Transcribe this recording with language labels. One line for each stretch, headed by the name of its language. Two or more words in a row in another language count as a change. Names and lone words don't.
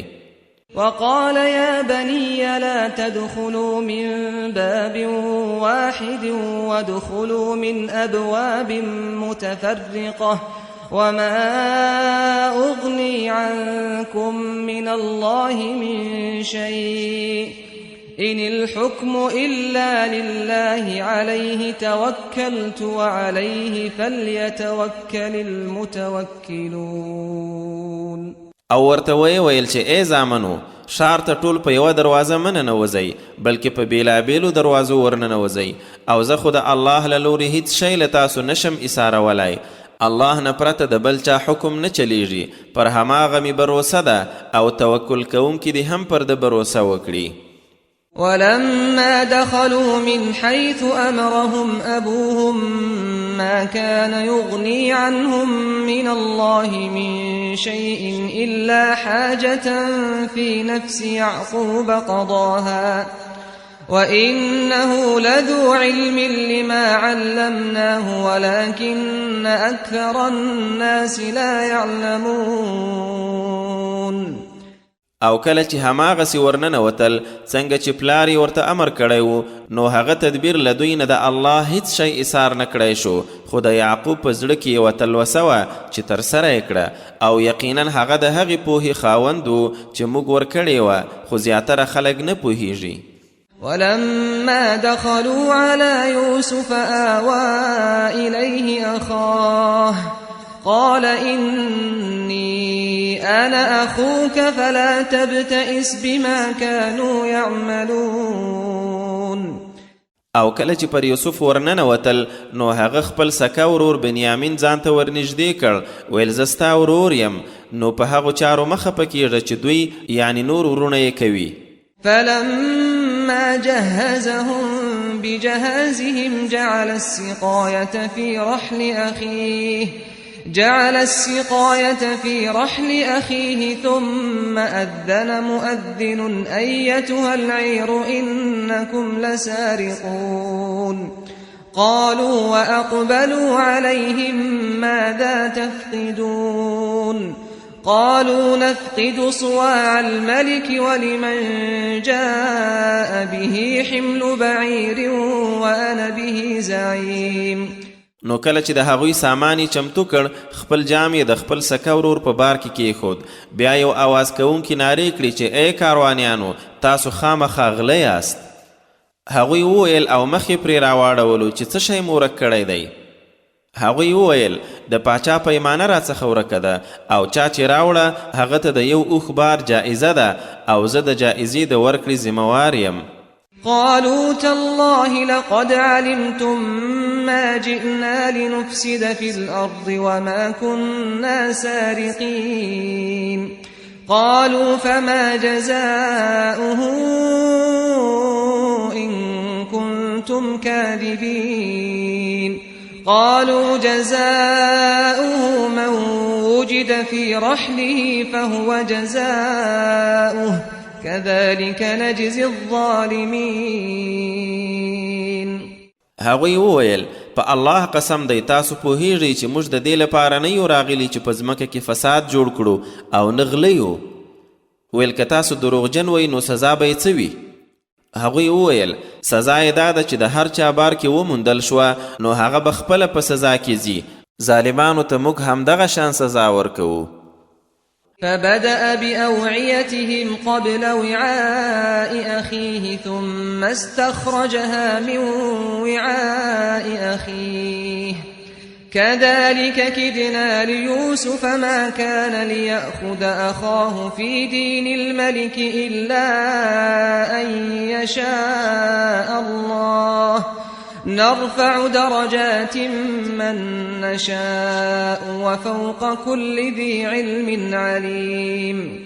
Arabic: وقال يا بني لا تدخلوا من باب واحد وادخلوا من أبواب متفرقة وما أغني عنكم من الله من شيء إن الحكم إلا لله عليه توكلت وعليه فليتوكل المتوكلون
Pashto: او ورته ویل چې ای زامنو ښار ته ټول په یوه دروازه مه ننوځئ بلکې په بېلابېلو دروازو ورننوځئ او زه خو د الله له لورې هیڅ شی له تاسو نشم ایسارولی الله نه پرته د بل چا حکم نه چلیږي پر هماغه مې بروسه ده او توکل کوونکي دې هم پر ده بروسه وکړي
Arabic: ولما دخلوا من حيث أمرهم أبوهم ما كان يغني عنهم من الله من شيء إلا حاجة في نفس يعقوب قضاها وإنه لذو علم لما علمناه ولكن أكثر الناس لا يعلمون
Pashto: او کله چې هماغسې ورننوتل څنګه چې پلار یې ورته امر کړی و نو هغه تدبیر له دوی نه د الله هیڅ شی ایثار نه کړی شو خو د یعقوب په زړه کې یوه تلوسه وه چې ترسره یې کړه او یقینا هغه د هغې پوهې خاوند و چې موږ ورکړې وه خو زیاتره خلک نه پوهیږي
Arabic: ولما دخلوا على يوسف آوى إليه أخاه قال إني أنا أخوك فلا تبتئس بما كانوا يعملون
Pashto: او کله چې پر یوسف ورننوتل نو هغه خپل سکه ورور بنیامین ځان ته ورنږدې کړ ویل زه ستا ورور یم نو په هغو چارو مه خفه کیږه چې دوی یعنی نور ورونه یې کوي
Arabic: فلما جهزهم بجهازهم جعل السقاية في رحل أخيه ثم أذن مؤذن أيتها العير إنكم لسارقون قالوا وأقبلوا عليهم ماذا تفقدون قالوا نفقد صواع الملك ولمن جاء به حمل بعير وأنا به زعيم
Pashto: نو کله چې د هغوی سامان یې چمتو کړ خپل جام یې د خپل سکه ورور په بار کې کیښود بیا یو آواز کوونکي نارې کړي چې ای کاروانیانو تاسو خامخا غله یاست هغوی وویل او مخ یې پرې راواړولو چې څه شی مو ورک کړی دی هغوی وویل د پاچا پیمانه راڅخه ورکه ده او چا چې راوړه هغه ته د یو اوښ بار جایزه ده او زه د جایزې د ورکړې ذمهوار یم
Arabic: قالوا تالله لقد علمتم ما جئنا لنفسد في الأرض وما كنا سارقين قالوا فما جزاؤه إن كنتم كاذبين قالوا جزاؤه من وجد في رحله فهو جزاؤه كذلك نجزي الظالمين.
Pashto: هغوی وویل په الله قسم دی تاسو پوهیږئ چې موږ د دې لپاره نه یو راغلي چې په ځمکه کې فساد جوړ کړو او نه غلیو. ویل که تاسو دروغجن وئ نو سزا به یې څه وي؟ هغوی وویل سزا یې دا ده چې د هر چا بار کې وموندل شوه نو هغه به خپله په سزا کې ځي. ظالمانو ته موږ همدغه شان سزا ورکوو.
Arabic: فبدأ بأوعيتهم قبل وعاء أخيه ثم استخرجها من وعاء أخيه كذلك كدنا ليوسف ما كان ليأخذ أخاه في دين الملك إلا أن يشاء الله نرفع درجات من نشاء وفوق كل ذي علم عليم.